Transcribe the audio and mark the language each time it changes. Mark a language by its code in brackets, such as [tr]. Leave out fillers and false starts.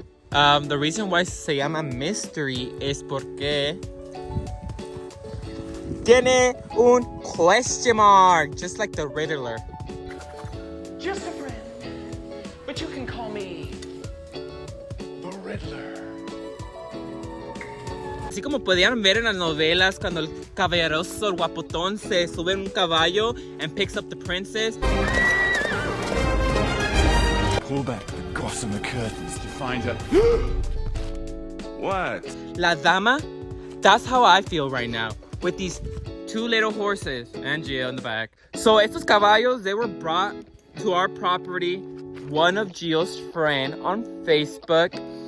[en] The reason why [es] se llama [en] Mystery [es] es porque tiene un [en] question mark, just like the Riddler. Just a friend, but you can call me the Riddler. [es] Así como podían ver en las novelas cuando el caballeroso, el guapotón, se sube en un caballo [en] and picks up the princess. Pull back the gossamer curtains to find her. What? [es] La dama, [en] that's how I feel right now with these 2 little horses and Gio in the back. So [es] estos caballos, [en] they were brought to our property, one of Gio's friend on Facebook.